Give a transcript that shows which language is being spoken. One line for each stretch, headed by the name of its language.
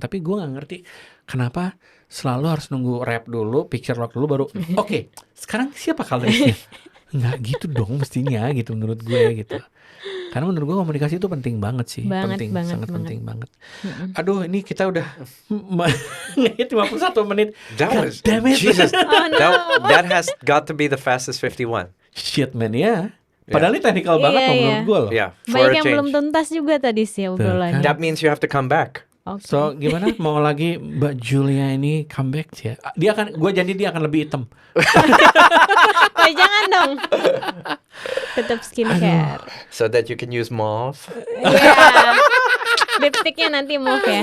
Indonesian: Tapi gue nggak ngerti kenapa selalu harus nunggu rap dulu, picture lock dulu baru oke, sekarang siapa Kalerisnya? Nggak gitu dong mestinya gitu menurut gue gitu. Karena menurut gue komunikasi itu penting banget sih, sangat penting banget. Aduh, ini kita udah 51 menit.
English: Damn it. Jesus. Oh, no. That has got to be the fastest 51. Shit man
Indonesian: ya. Padahal ini technical banget menurut gue loh.
English: Yeah,
Indonesian: banyak yang belum tuntas juga tadi sih obrolannya.
English: That means you have to come back. Okay.
Indonesian: So gimana mau lagi Mbak Julia ini comeback ya? Gue janji dia akan lebih hitam. Oh, jangan dong. Tetap skincare.
English: So that you can use mauve.
Indonesian: Iya. Lipstiknya nanti mauve ya.